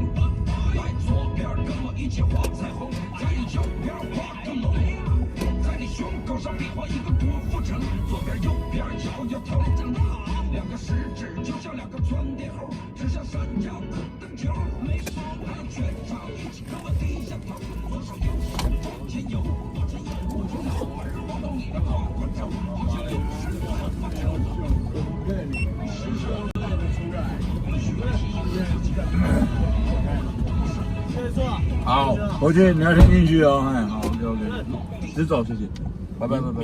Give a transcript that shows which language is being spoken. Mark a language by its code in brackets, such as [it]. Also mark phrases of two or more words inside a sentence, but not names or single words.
[zh] 來左邊跟我一起畫彩虹，在你右邊畫個龍，在你胸口上比劃一個郭富城，左邊右邊搖搖頭，兩個食指就像兩個窜天猴，指向閃耀的燈球。來全場一起跟我低下頭，左手右手往前游，我這一步從腦門晃到你的胯胯肘，好像有事在發生。好，回去你要听进去哦。哎，好 ，OK， 直走，谢谢，拜拜拜拜。